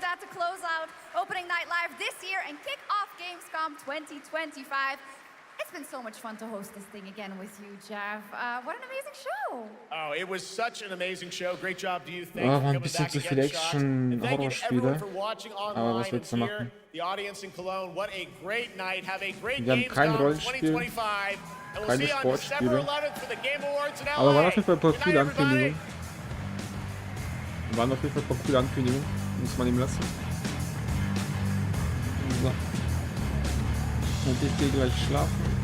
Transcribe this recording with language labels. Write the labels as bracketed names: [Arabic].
[English] that to close out opening night live this year and kick off Gamescom 2025. It's been so much fun to host this thing again with you, Geoff. What an amazing show! Oh, it was such an amazing show. Great job to you. [German] Oh, war ein bisschen zu viel Action-Horrorspiele. Aber was willst du machen? [English] The audience in Cologne, what a great night. Have a great [German] Wir haben kein Rollenspiel, keine Sportspiele. Aber waren auf jeden Fall ein paar coole Ankündigungen. Muss man ihm lassen. So. Und ich gehe gleich schlafen.